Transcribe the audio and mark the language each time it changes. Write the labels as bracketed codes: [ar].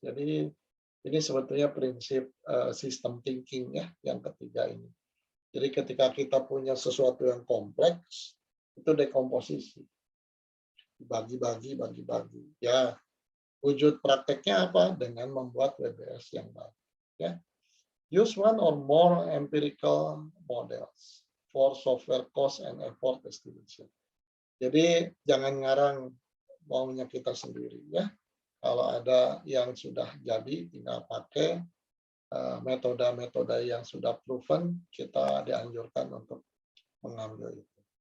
[id] Jadi ini sebetulnya prinsip system thinking ya yang ketiga ini. Jadi ketika kita punya sesuatu yang kompleks, itu dekomposisi. Bagi-bagi. Ya, wujud prakteknya apa? Dengan membuat WBS yang baik. Ya. [en] Use one or more empirical models for software cost and effort estimation. [id] Jadi jangan ngarang maunya kita sendiri ya. Kalau ada yang sudah jadi, tinggal pakai metode-metode yang sudah proven, kita dianjurkan untuk mengambil itu.